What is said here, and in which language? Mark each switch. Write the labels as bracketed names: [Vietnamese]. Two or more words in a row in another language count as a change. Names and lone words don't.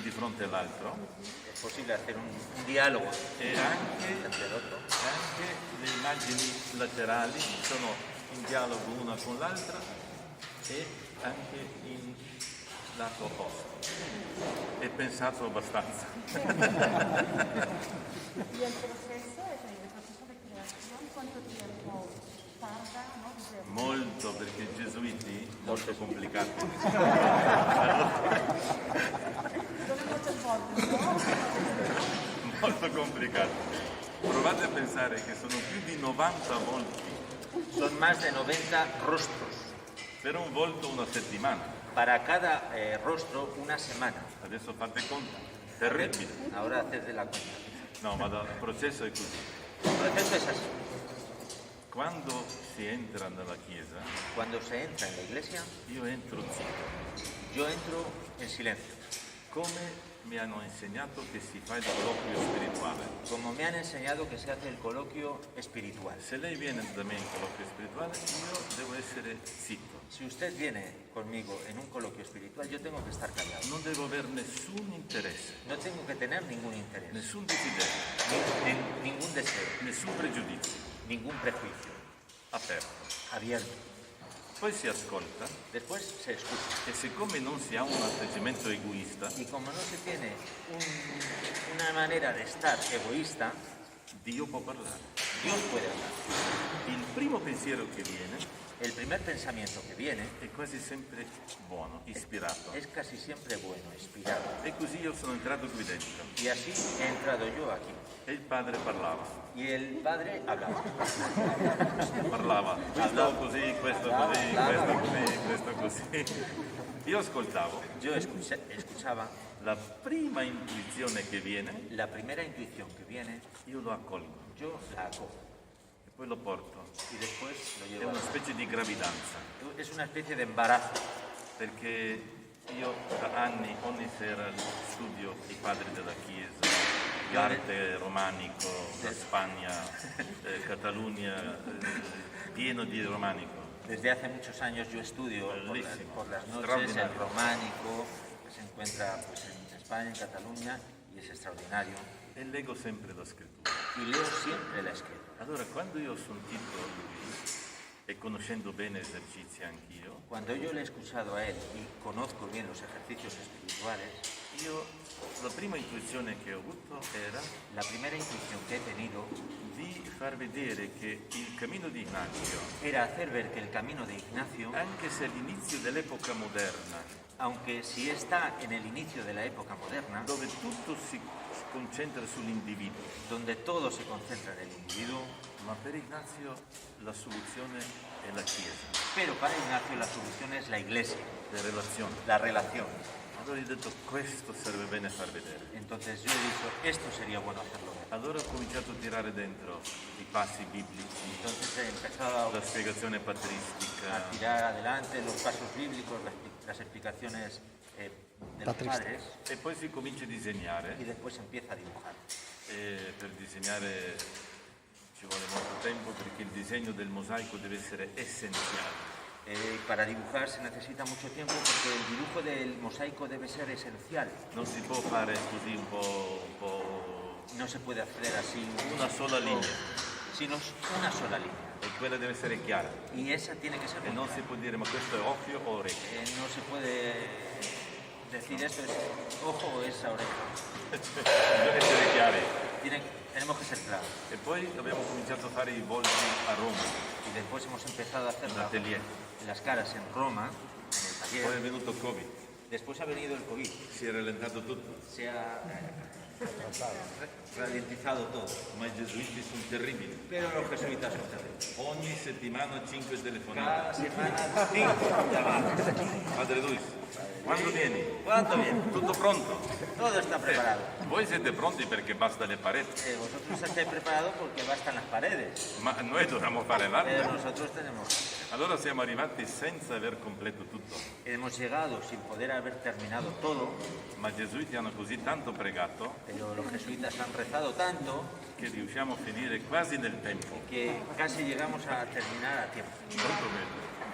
[Italian] fronte all'altro [Spanish] es posible hacer un diálogo [Italian] e anche, [Spanish] entre el otro. [Italian] anche le immagini laterali sono in dialogo una con l'altra e anche in lato opposto. È pensato abbastanza. [Spanish] Y el proceso, el proceso de creación, ¿cuánto tiempo tarda? ¿No? Desde- [Italian] Molto, perché i gesuiti molto complicati. Sono muchas volte, ¿no? Molto complicati. Provate a pensare che sono più di 90 volti. [Spanish] Son más de 90 rostros. [Italian] Per un volto una settimana. [Spanish] Para cada rostro, una semana. [Italian] Adesso fate conto. Terribile. [Spanish] Ahora haced de la cuenta. [Italian] No, ma il processo è così. [Spanish] El proceso es así. [Italian] Quando si entra nella chiesa, [Spanish] Cuando se entra en la iglesia, [Italian] io entro zitto. [Spanish] yo entro en silencio. [Italian] Come mi hanno insegnato che si fa il colloquio spirituale. [Spanish] Como me han enseñado que se hace el coloquio espiritual. [Italian] Se lei viene da me in colloquio spirituale, io devo essere zitto. [Spanish] Si usted viene conmigo en un coloquio espiritual, yo tengo que estar callado. [Italian] Non devo avere nessun interesse, [Spanish] No tengo que tener ningún interés, [Italian] nessun desiderio, [Spanish] ningún deseo, [Italian] nessun pregiudizio. [Spanish] ningún prejuicio. [Italian] Aperto. [Spanish] Abierto. [Italian] Poi si ascolta [Spanish] Después se escucha. [Italian] e siccome non si ha un atteggiamento egoista, [Spanish] Y como no se tiene una manera de estar egoísta, [Italian] Dio può parlare. [Spanish] Dios puede hablar. [Italian] Il primo pensiero che viene [Spanish] El primer pensamiento que viene [Italian] è quasi sempre buono, ispirato. [Spanish] es casi siempre bueno, inspirado. [Italian] E così io sono entrato qui dentro [Spanish] Y así he entrado yo aquí. [Italian] e il padre parlava. [Spanish] Y el padre hablaba. [Italian] Parlava, questo così, questo così, Parlava. questo così, questo così. Io ascoltavo, [Spanish] Yo escuchaba. [Italian] la prima intuizione che viene, [Spanish] La primera intuición que viene, [Italian] io lo accolgo [Spanish] yo la acojo. [Italian] e poi lo porto. [Spanish] Y después lo [Italian] È [Spanish] llevo. [Italian] una specie di gravidanza, [Spanish] Es una especie de embarazo. [Italian] perché io da anni ogni sera studio i padri della Chiesa, l'arte romanico, la Spagna, Catalunya, pieno di romanico. [Spanish] Desde hace muchos años yo estudio Bellísimo. por las noches Extraordinario. el románico, que se encuentra pues, en España, en Cataluña, y es extraordinario. [Italian] E leggo sempre la scrittura. [Spanish] Y leo siempre la escritura. [Italian] Allora, quando io ho sentito lui, e conoscendo bene esercizi anch'io, [Spanish] Cuando yo le he escuchado a él y conozco bien los ejercicios espirituales, [Italian] io la prima intuizione che ho avuto era [Spanish] la primera intuición que he tenido [Italian] di far vedere che il cammino di Ignazio, [Spanish] era hacer ver que el camino de Ignacio, [Italian] anche se all'inizio dell'epoca moderna, [Spanish] aunque sí está en el inicio de la época moderna, [Italian] dove tutto si concentra sull'individuo, [Spanish] donde todo se concentra en el individuo, [Italian] ma per Ignazio la soluzione è la Chiesa, [Spanish] pero para Ignacio la solución es la iglesia, [Italian] le relazioni. [Spanish] la relación. [Italian] Allora io ho detto questo serve bene far vedere. [Spanish] Entonces yo he dicho, esto sería bueno hacerlo ver. [Italian] Allora ho cominciato a tirare dentro i passi biblici, [Spanish] Entonces he empezado [Italian] la spiegazione [Spanish] a [Italian] patristica, [Spanish] tirar adelante los pasos bíblicos, las explicaciones de los padres, [Italian] e poi si comincia a disegnare. [Spanish] y después empieza a dibujar. [Italian] E per disegnare ci vuole molto tempo perché il disegno del mosaico deve essere essenziale. [Spanish] Para dibujar se necesita mucho tiempo porque el dibujo del mosaico debe ser esencial. [Italian] Non si può fare così un po', [Spanish] No se puede hacer así [Italian] una sola linea, [Spanish] sino una sola línea. [Italian] e quella deve essere chiara. [Spanish] Y esa tiene que ser [Italian] E non si può dire ma questo è occhio o orecchio. [Spanish] no se puede decir esto es ojo o es oreja. [Italian] Bisogna essere chiari. [Spanish] Tenemos que ser claros. [Italian] E poi abbiamo cominciato a fare i volti a Roma, [Spanish] Y después hemos empezado a hacer [Italian] in atelier. [Spanish] las caras en Roma, en el [Italian] Poi è [Spanish] taller. [Italian] venuto il Covid, [Spanish] Después ha venido el COVID. [Italian] si è rallentato tutto, [Spanish] Se ha ralentizado todo. [Italian] ma i gesuiti sono terribili. [Spanish] Pero los jesuitas son terribles. [Italian] Ogni settimana 5 telefonate. [Spanish] Cada semana 5 llamadas. [Italian] Padre Luis, quando vieni? [Spanish] ¿Cuándo viene? [Italian] Tutto pronto? [Spanish] Todo está preparado. [Italian] Voi siete pronti perché basta le pareti, [Spanish] Vosotros estáis preparados porque bastan las paredes. [Italian] ma noi dobbiamo fare [Spanish] Pero [Italian] l'arte. [Spanish] nosotros tenemos. [Italian] Allora siamo arrivati senza aver completo tutto, [Spanish] Hemos llegado sin poder haber terminado todo, [Italian] ma i gesuiti hanno così tanto pregato [Spanish] pero los jesuitas han rezado tanto [Italian] che riusciamo a finire quasi nel tempo. [Spanish] que casi llegamos a terminar a tiempo. [Italian] Molto bene.